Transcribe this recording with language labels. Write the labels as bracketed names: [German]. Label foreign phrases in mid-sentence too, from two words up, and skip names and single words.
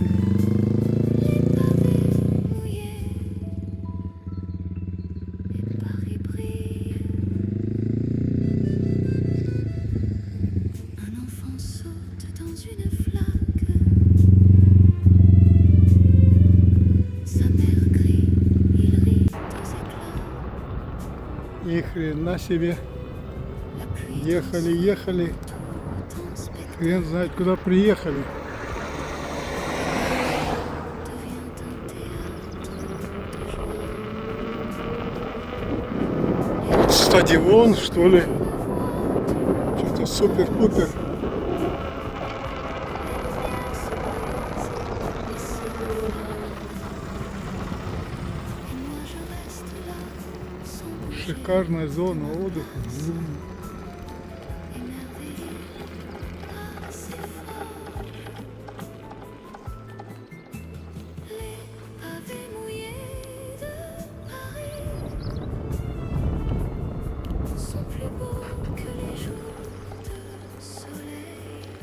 [French] Les pavés mouillés et Paris brille. Un enfant saute dans une flaque. Sa mère crie, il rit aux éclats. [Russian] И хрена себе. [French] La pluie [Russian] Ехали, ехали. [French] Ton spectacle [Russian] Хрен знает, куда приехали. [French] devient un théâtre de joie. [Russian] Стадион, что ли? Что-то супер-пупер. [French] Et moi je reste là, sans bouger, [Russian] Шикарная зона отдыха. [French] émerveillée par ces forges. Les pavés mouillés de Paris sont plus beaux que les jours de soleil.